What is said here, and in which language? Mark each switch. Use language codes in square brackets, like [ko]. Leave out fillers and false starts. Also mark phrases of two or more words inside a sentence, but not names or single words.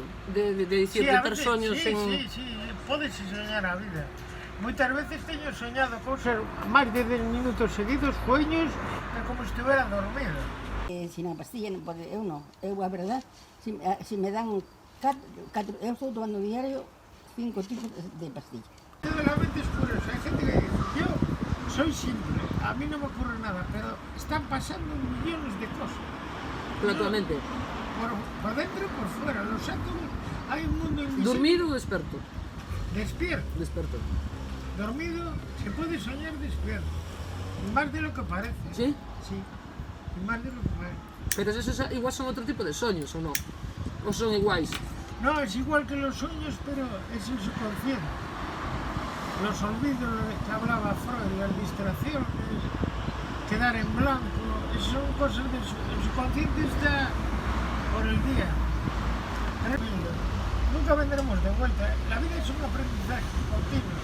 [gl] De dicir, de ter soños en... Sí, podes soñar a vida. Moitas veces teño soñado cousas máis de 10 minutos seguidos, sueños, que como se estivera dormido. Sin a pastilla non pode, eu non. Eu, a verdad, se me dan eu estou tomando diario 5 tipos de pastilla. [es] Toda la mente es curiosa, hay gente que dice, yo soy simple, a mí no me ocurre nada, pero están pasando millones de cosas. [gl] Pero a tua mente? [es] Por dentro y por fuera, los átomos, hay un mundo invisible. [gl] Dormido ou desperto? [es] Despierto. [gl] Desperto. [es] Dormido se puede soñar despierto, y más de lo que parece. Sí? Sí, y más de lo que parece. [gl] Pero esos igual son outro tipo de soños, ou non? Ou son iguais? [es] No, es igual que los sueños, pero es el subconsciente. Los olvidos de que hablaba Freud, las distracciones, quedar en blanco, son cosas del subconsciente, está por el día. Nunca vendremos de vuelta. La vida es un aprendizaje continuo.